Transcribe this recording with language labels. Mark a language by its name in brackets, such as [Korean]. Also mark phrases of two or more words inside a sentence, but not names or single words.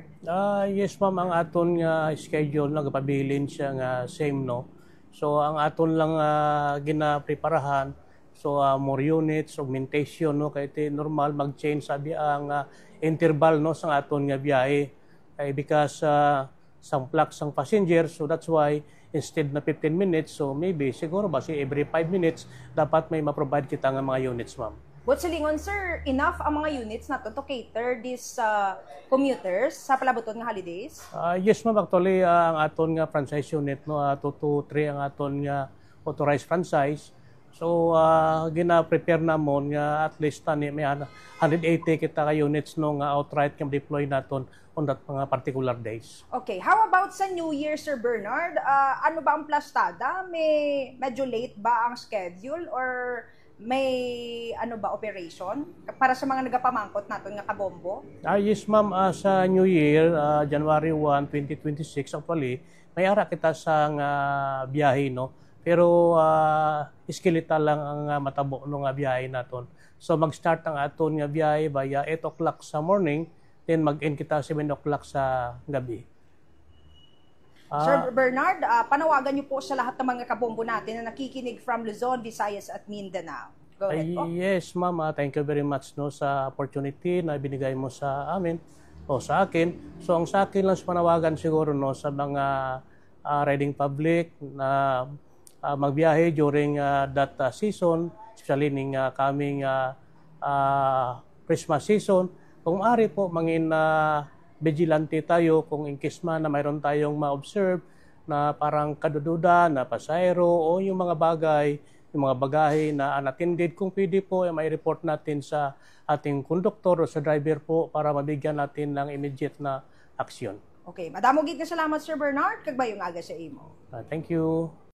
[Hiligaynon] Yes, ma'am, ang aton nga schedule nagapabilin siya nga same no. So ang aton lang ginapreparahan, so [English] more units, [Hiligaynon] augmentation no kay iti normal mag-change sabi ang interval no sa aton nga biyahe kay because sang plug sang passenger, [English] so that's why instead [Hiligaynon] na 15 minutes, so maybe siguro ba every 5 minutes dapat may ma-provide kita nga mga units, ma'am. What's silingon, sir, enough ang mga units nato [English] to cater these commuters [Hiligaynon] sa palabuton nga holidays? Yes, ma'am, actually ang aton nga franchise unit no 2 to 3 ang aton nga [English] authorized franchise. [Hiligaynon] So gina-prepare namon nga [English] at least [Hiligaynon] tani may 180 kita ka units no nga outright nga deploy naton [English] on that [Hiligaynon] mga particular days. Okay, [English] how about [Hiligaynon] sa New Year, Sir Bernard? Ano ba ang plastada? May medyo late ba ang schedule or may ano ba operation para sa mga nagapamangkot naton nga kabombo? Yes, ma'am, sa New Year, January 1, 2026 actually may ara kita sang biyahe no. Pero skeletal lang ang matabo ng biyahe naton. So mag-start ang aton nga biyahe [English] by 8 o'clock [Hiligaynon] sa morning, then mag-end kita [English] 7 o'clock [Hiligaynon] sa gabi. [Filipino] Sir Bernard, panawagan niyo po sa lahat ng mga kabombo natin na nakikinig from Luzon, Visayas at Mindanao. [English] Go ahead po. Yes, ma'am. Thank you very much [Filipino] no sa opportunity na binigay mo sa amin o sa akin. [Hiligaynon] So ang sa akin lang panawagan siguro no sa mga [English] riding public [Hiligaynon] na magbiyahe [English] during that season, especially [Hiligaynon] ning [English] coming Christmas season. [Filipino] Kung maaari po mangin vigilante tayo kung in case man na mayroon tayong ma-observe na parang kadududa na pasahero o yung mga bagay, yung mga bagahe na unattended, kung pwede po may report natin sa ating conductor o sa driver po para mabigyan natin ng immediate na aksyon. [Hiligaynon] Okay, madamo gid nga salamat, Sir Bernard, kag bayong aga sa imo. [English] Thank you.